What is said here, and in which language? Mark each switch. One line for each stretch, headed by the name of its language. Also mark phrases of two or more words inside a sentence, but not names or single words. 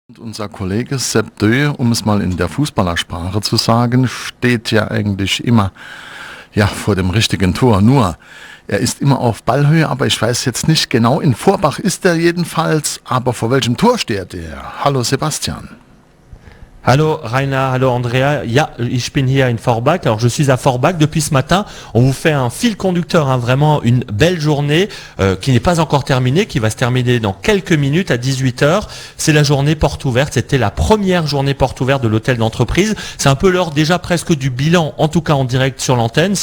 German: Und unser Kollege Sepp Dö, um es mal in der Fußballersprache zu sagen, steht ja eigentlich immer vor dem richtigen Tor. Nur, er ist immer auf Ballhöhe, aber ich weiß jetzt nicht genau, in Forbach ist er jedenfalls, aber vor welchem Tor steht er? Hallo Sebastian. Hallo Rainer, hallo Andrea. Ja, ich bin hier in Forbach.
French: Alors je suis à Forbach depuis ce matin. On vous fait un fil conducteur, vraiment une belle journée qui n'est pas encore terminée, qui va se terminer dans quelques minutes à 18h. C'est la journée porte ouverte. C'était la première journée porte ouverte de l'hôtel d'entreprise. C'est un peu l'heure déjà presque du bilan, en tout cas en direct sur l'antenne.